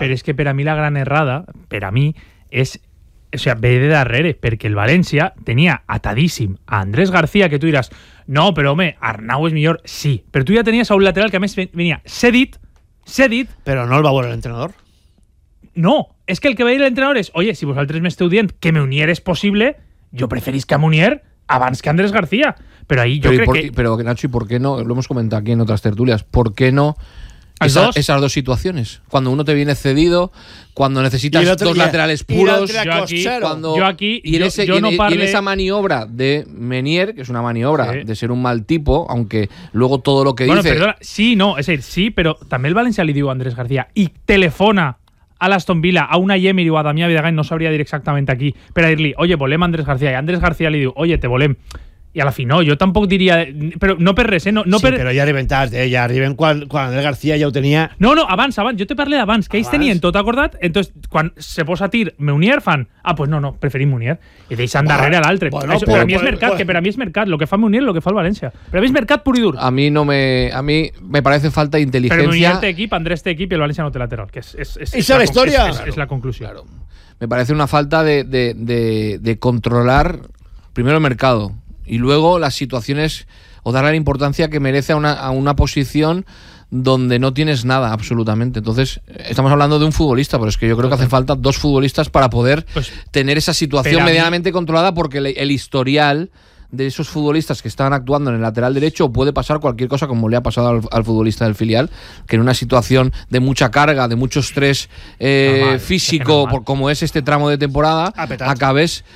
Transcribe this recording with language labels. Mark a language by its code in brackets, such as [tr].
[ca] Però és que per a mi la gran errada, per a mi, és... O sea, ve de darrere, perquè el València tenia atadíssim a Andrés García, que tu diràs, no, però home, Arnau és millor, sí. Però tu ja tenies a un lateral que a més venia cedit. Però no el va veure l'entrenador. No, és que el que va dir l'entrenador és, oye, si vosaltres m'esteu dient que Meunier és possible, jo preferís que Meunier abans que Andrés García. Però ahí jo crec que... [es] Però Nacho, ¿y por qué no? Lo hemos comentado aquí en otras tertulias. ¿Por qué no...? Esas dos situaciones. Cuando uno te viene cedido, cuando necesitas otro, dos laterales puros. Yo aquí, y en esa maniobra de Meunier, que es una maniobra de ser un mal tipo, aunque luego todo lo que bueno, dice. Bueno, perdona, sí, no, es decir, sí, pero también el Valencia le dio a Andrés García y telefona a Aston Villa, a una Yemir o a Damià Vidagain, no sabría decir exactamente aquí, pero a irle, oye, [ca] volem a Andrés García, [es] y Andrés García le dio, oye, [ca] te volem. I a la fi, no, jo tampoc diria... Però no per res, eh? Però ja arriben tard, eh? Ja arriben quan Andrés García ja ho tenia... No, no, abans. Jo te parlé d'abans, que ells tenien tot acordat. Entonces, quan se posa a tir Meunier, fan... Ah, pues no, preferim Meunier. I deixen darrere l'altre. Bueno, per a mi és mercat. Lo que fa Meunier, lo que fa el València. Per a mi és mercat pur i dur. [es] A mi me parece falta d'intel·ligència. [ca] Però Meunier té equip, Andrés té equip i el València no té lateral. Que és la història. És la conclusió. [es] Claro. Me parece una falta de controlar primero el mercado. Y luego las situaciones, o darle la importancia que merece a una posición donde no tienes nada, absolutamente. Entonces, estamos hablando de un futbolista, pero es que yo creo que hace falta dos futbolistas para poder tener esa situación medianamente controlada, porque el historial de esos futbolistas que estaban actuando en el lateral derecho puede pasar cualquier cosa, como le ha pasado al futbolista del filial, que en una situación de mucha carga, de mucho estrés físico, como es este tramo de temporada, acabes...